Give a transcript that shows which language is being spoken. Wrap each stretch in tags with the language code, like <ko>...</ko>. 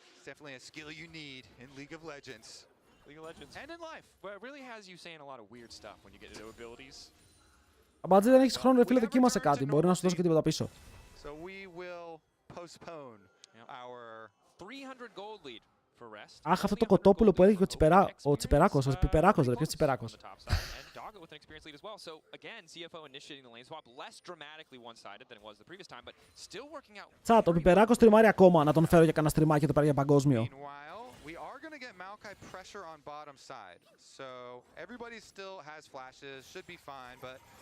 <en>Definitely a skill you need in League of Legends. League of Legends. And in life. Well, it really has you saying a lot of weird stuff when you get into abilities.</en> <el>Αμπατζή, δεν έχεις χρόνο, ρε φίλε, δοκίμασε κάτι. Μπορεί να σου δώσω και τίποτα πίσω.</el> <en>So we will postpone our 300 gold lead for Rest.</en> <el>Αχ, αυτό το κοτόπουλο που έλεγε ο Τσιπεράκος, ο Πιπεράκος, ρε, ποιος Τσιπεράκος.</el> <en>With an experience lead as well. So again, CFO initiating the lane swap less dramatically one-sided than it was the previous time, but still working out.</en> <el>Τσάτ, ο Πιπεράκος τριμάρει ακόμα. Να τον φέρω για κανένα στριμάκι και το πάρει για παγκόσμιο.</el> <en>We are going to get Maokai pressure on bottom side. So everybody still has flashes, should be fine, but</en>